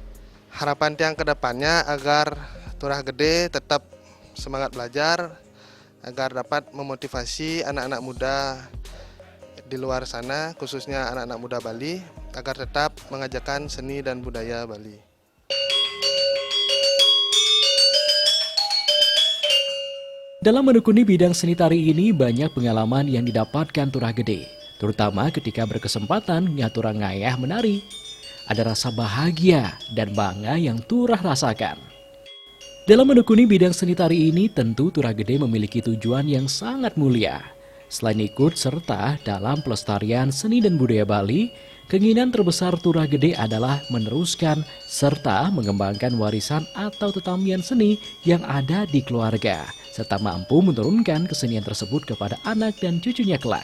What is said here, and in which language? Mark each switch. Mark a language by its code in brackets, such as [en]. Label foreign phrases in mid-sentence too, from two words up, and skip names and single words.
[id] Harapan Tiang ke depannya agar Turah Gede tetap semangat belajar, agar dapat memotivasi anak-anak muda di luar sana, khususnya anak-anak muda Bali, agar tetap mengajarkan seni dan budaya Bali. Dalam menekuni bidang seni tari ini banyak pengalaman yang didapatkan Turah Gede, terutama ketika berkesempatan [ban] ngaturang ngayah [id] menari. Ada rasa bahagia dan bangga yang Turah rasakan. Dalam menekuni bidang seni tari ini tentu Turah Gede memiliki tujuan yang sangat mulia. Selain ikut serta dalam pelestarian seni dan budaya Bali, keinginan terbesar Turah Gede adalah meneruskan serta mengembangkan warisan atau tetamian seni yang ada di keluarga, serta mampu menurunkan kesenian tersebut kepada anak dan cucunya kelak.